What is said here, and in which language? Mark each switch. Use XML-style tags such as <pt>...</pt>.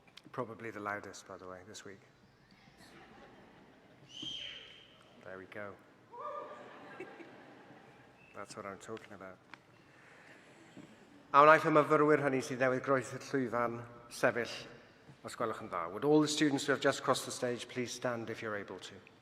<en>Probably the loudest, by the way, this week. There we go. That's what I'm talking about.</en> <cy>A wnaeth y myfyrwyr hynny sydd newydd groes y llwyfan sefyll, os gwelwch yn dda.</cy> <en>Would all the students who have just crossed the stage please stand if you're able to?</en>